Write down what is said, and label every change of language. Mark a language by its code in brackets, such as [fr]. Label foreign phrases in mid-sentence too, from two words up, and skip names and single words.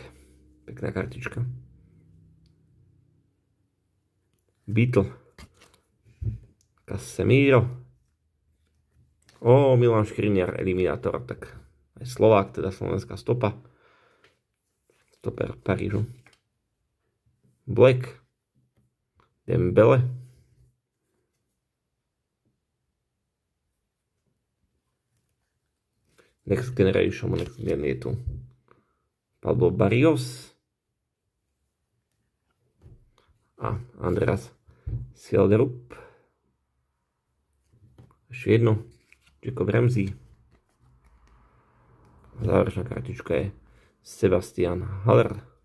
[sk] Pekná kartička. Beatle. Casemiro. Milan Škriniar, eliminátor. Tak aj Slovák, teda slovenská stopa. Stoper Parížu. Black. Dembele. [en] Next Generation [sk] je tu. Pablo Barrios. A Andreas Schjelderup. Ešte jedno. Jacob Ramsey. Záverečná kartička je Sebastian Haller.